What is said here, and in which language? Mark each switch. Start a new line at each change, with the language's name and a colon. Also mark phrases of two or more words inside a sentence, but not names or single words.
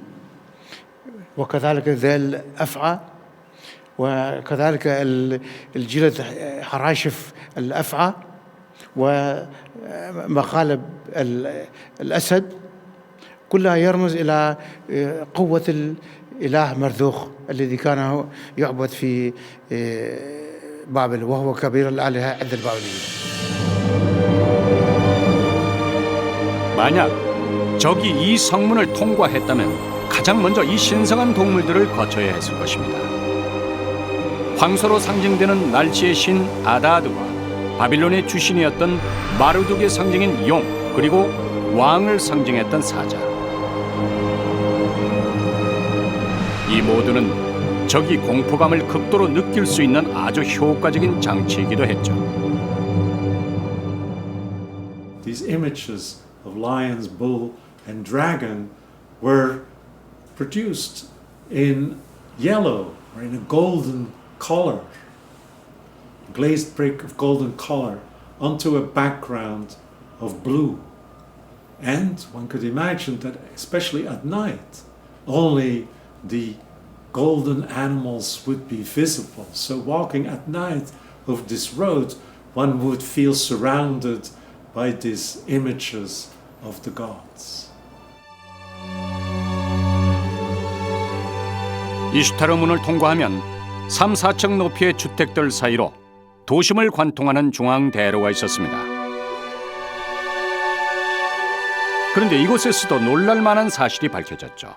Arabic: وكذلك ذيل أفعى، وكذلك الجلد حراشف الأفعى ومخالب الأسد، كلها يرمز إلى قوة الإله مرذوخ الذي كان يعبد في بابل، وهو كبير الآلهة عند البابليين.
Korean: 만약 적이 이 성문을 통과했다면 가장 먼저 이 신성한 동물들을 거쳐야 했을 것입니다. 황소로 상징되는 날치의 신 아다드와 바빌론의 주신이었던 마르둑의 상징인 용, 그리고 왕을 상징했던 사자. 이 모두는 적이 공포감을 극도로 느낄 수 있는 아주 효과적인 장치이기도 했죠.
English: These images of lions, bull, and dragon were produced in yellow or in a golden color, glazed brick of golden color onto a background of blue. And one could imagine that, especially at night, only the golden animals would be visible. So walking at night over this road, one would feel surrounded by these images of the gods.
Korean: 이슈타르 문을 통과하면 3, 4층 높이의 주택들 사이로 도심을 관통하는 중앙대로가 있었습니다. 그런데 이곳에서도 놀랄만한 사실이 밝혀졌죠.